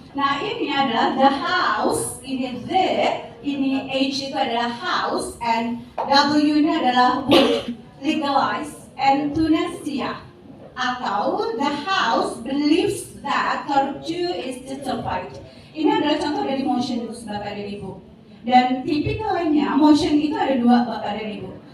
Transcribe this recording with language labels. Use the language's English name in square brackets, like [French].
[Indonesian] Nah, ini adalah [English] the house, [Indonesian] ini the, ini H itu adalah house, and W ini adalah would, [English] legalize, and tunasia. Atau the house believes that virtue is justified. [Indonesian] Ini adalah contoh dari motion Bapak dan Ibu. Dan tipikalnya motion itu ada dua Bapak dan Ibu.